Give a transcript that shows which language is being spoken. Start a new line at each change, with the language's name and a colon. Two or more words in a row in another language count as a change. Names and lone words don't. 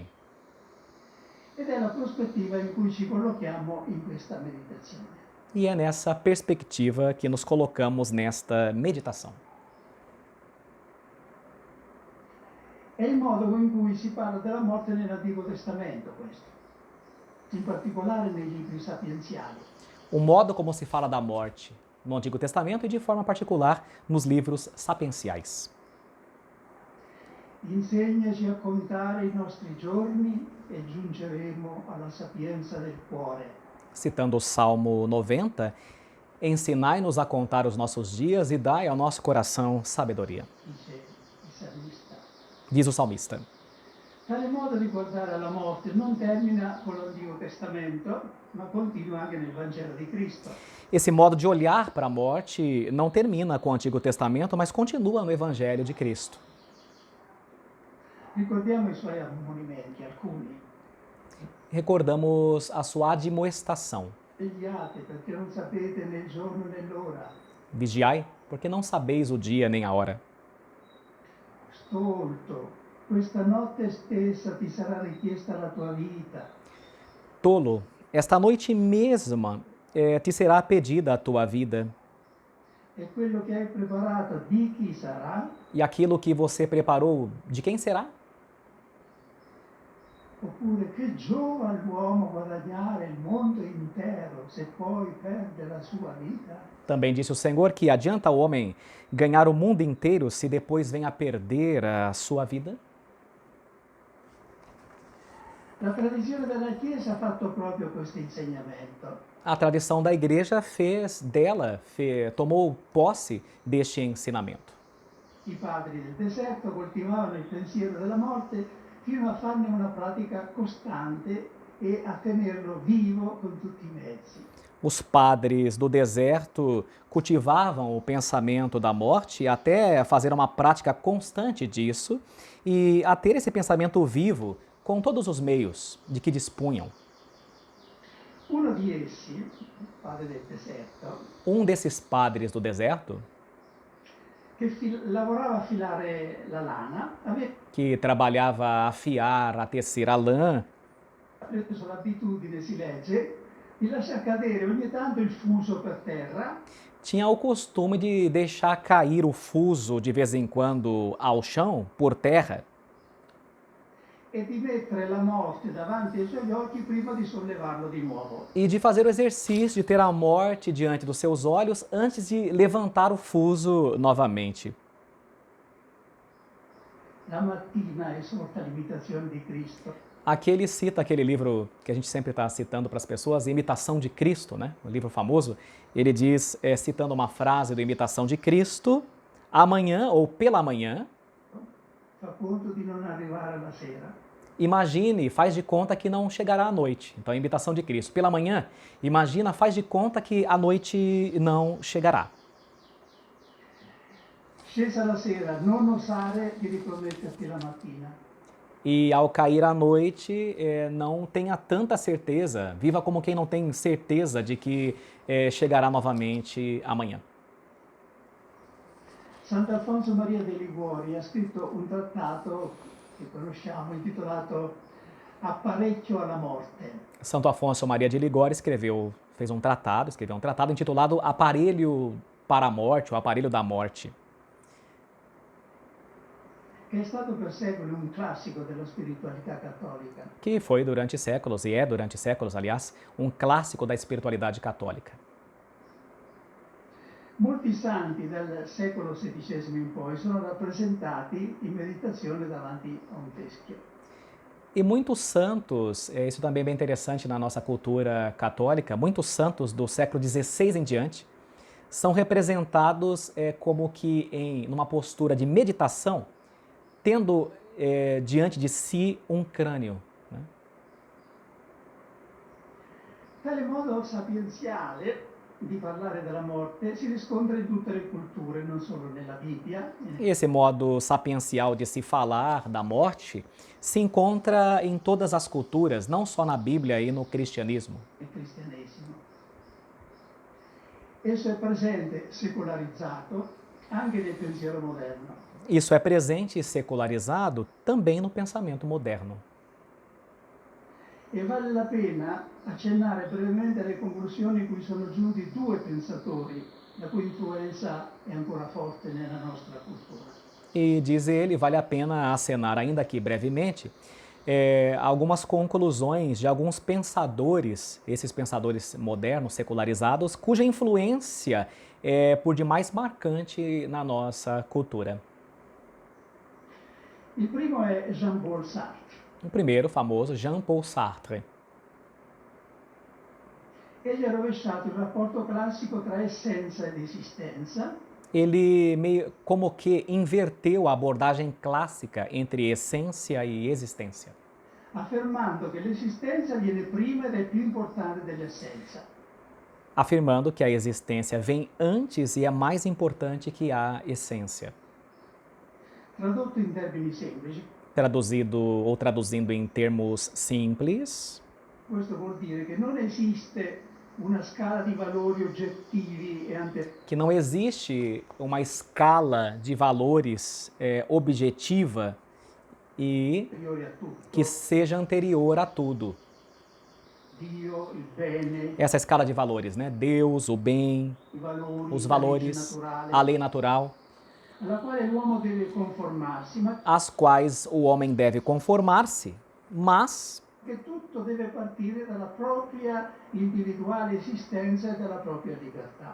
Italian: Ed è la prospettiva in cui ci collochiamo in questa meditazione.
Portuguese: E é nessa perspectiva que nos colocamos nesta meditação.
Italian: È il modo in cui si parla della morte nell'Antico Testamento questo, in particolare nei libri sapienziali.
Portuguese: O modo como se fala da morte no Antigo Testamento e de forma particular nos livros sapienciais.
Italian: Insegnaci a contare i nostri giorni e giungeremo alla sapienza del cuore.
Portuguese: Citando o Salmo 90, ensinai-nos a contar os nossos dias e dai ao nosso coração sabedoria,
Italian: Dice il salmista.
Portuguese: diz o salmista.
Italian: Tale modo di guardare alla morte non termina con l'Antico Testamento, ma continua anche nel Vangelo di Cristo.
Portuguese: Esse modo de olhar para a morte não termina com o Antigo Testamento, mas continua no Evangelho de Cristo.
Italian: Ricordiamo i suoi ammonimenti, alcuni.
Portuguese: Recordamos a sua admoestação.
Italian: Vegliate perché non sapete né il giorno né l'ora.
Portuguese: Vigiai, porque não sabeis o dia nem a hora.
Italian: Stolto, questa notte stessa ti sarà richiesta la tua vita.
Portuguese: Tolo, esta noite mesma te será pedida a tua vida.
Italian: E quello che hai preparato di chi sarà?
Portuguese: E aquilo que você preparou, de quem será?
Italian: Oppure che giova all'uomo guadagnare il mondo intero se poi perde la sua vita?
Portuguese: Também disse o Senhor que adianta o homem ganhar o mundo inteiro se depois vem a perder a sua vida?
Italian: La tradizione della Chiesa ha fatto proprio questo insegnamento.
Portuguese: A tradição da igreja tomou posse deste ensinamento.
Italian: I padri del deserto coltivavano il pensiero della morte fino a farne una pratica costante e a tenerlo vivo con tutti i mezzi.
Portuguese: Os padres do deserto cultivavam o pensamento da morte até fazer uma prática constante disso e a ter esse pensamento vivo com todos os meios de que dispunham.
Italian: Uno di essi, il padre del deserto,
Portuguese: Um desses padres do deserto,
Italian: che lavorava a filare la lana, aveva
Portuguese: que trabalhava a afiar, a tecer a lã,
Italian: preso l'abitudine, si legge, di lasciar cadere ogni tanto il fuso per terra
Portuguese: tinha o costume de deixar cair o fuso de vez em quando ao chão, por terra,
Italian: e di mettere la morte davanti ai suoi occhi prima di sollevarlo di nuovo.
Portuguese: e de fazer o exercício de ter a morte diante dos seus olhos antes de levantar o fuso novamente.
Italian: La mattina esorta l'imitazione di Cristo.
Portuguese: Aqui ele cita aquele livro que a gente sempre está citando para as pessoas, Imitação de Cristo, né? Um livro famoso. Ele diz, citando uma frase do Imitação de Cristo, amanhã ou pela manhã,
Italian: Fa conto di non arrivare alla sera.
Portuguese: imagine, faz de conta que não chegará à noite. Então, a Imitação de Cristo. Pela manhã, imagina, faz de conta que a noite não chegará.
Italian: Scesa la sera, non osare di riprometterti la mattina.
Portuguese: E ao cair a noite, não tenha tanta certeza, viva como quem não tem certeza de que chegará novamente amanhã.
Italian: Sant'Alfonso Maria de Liguori ha scritto un trattato che conosciamo intitolato Apparecchio alla morte.
Portuguese: Santo Afonso Maria de Ligório escreveu um tratado intitulado Aparelho para a Morte, o Aparelho da Morte,
Italian: Che è stato per secoli un classico della spiritualità cattolica.
Portuguese: que foi durante séculos, e é durante séculos, aliás, um clássico da espiritualidade católica.
Italian: Molti santi dal secolo XVI in poi sono rappresentati in meditazione davanti a un teschio.
Portuguese: E muitos santos, isso também é bem interessante na nossa cultura católica, muitos santos do século XVI em diante são representados como que numa postura de meditação, tendo diante de si um crânio. Né?
Italian: Tale modo sapienziale di parlare della morte si riscontra in tutte le culture, non solo nella Bibbia.
Portuguese: Esse modo sapiencial de se falar da morte se encontra em todas as culturas, não só na Bíblia e no cristianismo.
Italian: Il cristianesimo. Esso è presente, secolarizzato, anche nel pensiero moderno.
Portuguese: Isso é presente e secularizado também no pensamento moderno.
Italian: E vale la pena accennare brevemente alle conclusioni cui sono giunti due pensatori, la cui influenza è ancora forte nella nostra cultura.
Portuguese: E diz ele, vale a pena acenar ainda aqui brevemente, algumas conclusões de alguns pensadores, esses pensadores modernos, secularizados, cuja influência é por demais marcante na nossa cultura.
Italian: Il primo è Jean-Paul Sartre.
Portuguese: O primeiro, famoso, Jean-Paul Sartre.
Italian: Egli ha rovesciato il rapporto classico tra essenza ed esistenza.
Portuguese: Ele meio como que inverteu a abordagem clássica entre essência e existência,
Italian: affermando che l'esistenza viene prima ed è più importante dell'essenza.
Portuguese: afirmando que a existência vem antes e é mais importante que a essência.
Italian: Tradotto in termini semplici,
Portuguese: Traduzido ou traduzindo em termos simples,
Italian: questo vuol dire che non esiste una scala di valori oggettivi e
Portuguese: que não existe uma escala de valores objetiva e
Italian: anteriori a
Portuguese: que
Italian: tutto,
Portuguese: seja anterior a tudo.
Italian: Dio, il bene,
Portuguese: Essa escala de valores, né? Deus, o bem,
Italian: i valori,
Portuguese: os
Italian: la legge
Portuguese: valores,
Italian: naturale,
Portuguese: a lei natural,
Italian: alla quale l'uomo deve conformarsi, ma
Portuguese: às quais o homem deve conformar-se, mas
Italian: che tutto deve partire dalla propria individuale esistenza e dalla propria libertà.